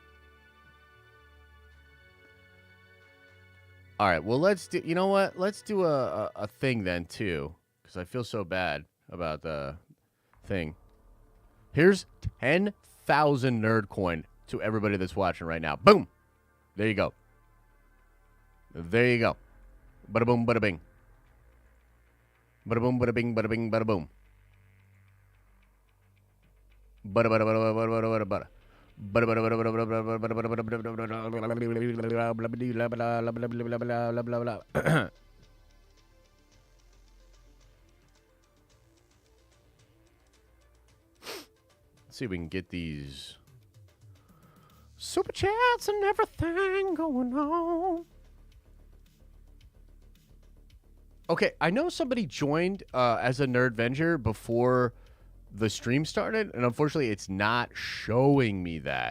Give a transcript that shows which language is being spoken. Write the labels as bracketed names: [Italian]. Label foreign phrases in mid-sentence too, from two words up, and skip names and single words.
[English] All right, well, let's do... You know what? Let's do a thing then, too. Because I feel so bad about the thing. Here's 10,000 nerd coin to everybody that's watching right now. Boom! There you go. There you go. Bada boom, bada bing. Bada boom, bada bing, bada bing, bada boom. Bada bada bada bada bada bada bada. Bada bada bada bada bada bada bada. Let's see if we can get these super chats and everything going on. Okay, I know somebody joined as a Nerdvenger before the stream started, and unfortunately it's not showing me that.